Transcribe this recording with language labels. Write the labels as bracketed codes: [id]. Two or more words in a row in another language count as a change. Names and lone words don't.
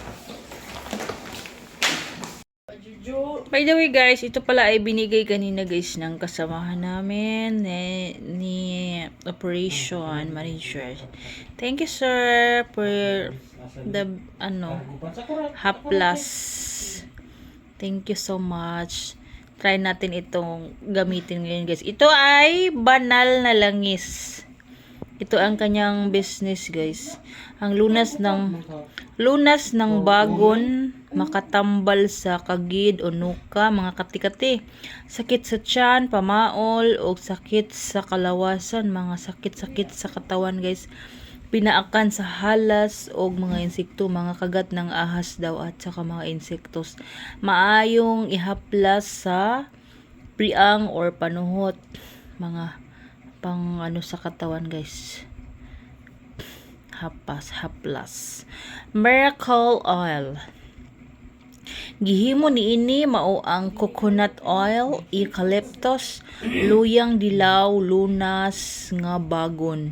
[en] By the way [tl] guys, ito pala ay binigay kanina guys ng kasamahan namin ni [en] Operation Manager. Thank you sir for the haplas. Thank you so much. [tl] Try natin itong gamitin ngayon guys. Ito ay banal na langis. Ito ang kanyang business guys. [ceb] Ang lunas ng bagon makatambal sa kagid o nuka, mga katikati, sakit sa tiyan, pamaol o sakit sa kalawasan, [tl] mga sakit-sakit sa katawan [ceb] guys, pinaakan sa halas o mga insekto, [tl] mga kagat ng ahas daw at saka mga insektos, [ceb] maayong ihaplas sa priang or panuhot, [tl] mga pang ano sa katawan [ceb] guys. [en] Haplas. Miracle oil. [ceb] Gihimo niini mao ang [en] coconut oil, eucalyptus, [ceb] luyang dilaw, lunas nga bagon.